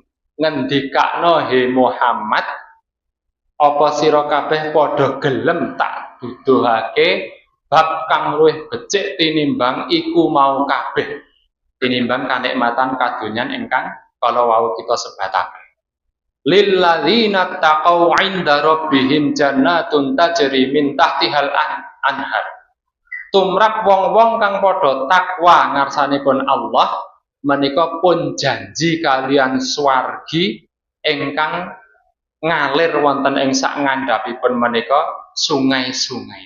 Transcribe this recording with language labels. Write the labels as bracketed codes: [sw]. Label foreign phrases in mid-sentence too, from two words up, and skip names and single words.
[jv] Ngendikakno he Muhammad apa sira kabeh padha gelem tak duduhake bab kang luwih becik tinimbang iku mau kabeh, tinimbang kanikmatan kadonyan ingkang kala wau kita sebataken. [ar] للذين اتقوا عند ربهم جنات تجري من تحتها الأنهار. [jv] Tumrap wong-wong kang padha takwa ngarsanipun Allah menika pun janji kalian swargi ingkang ngalir wonten ing sak ngandhapipun menika sungai-sungai.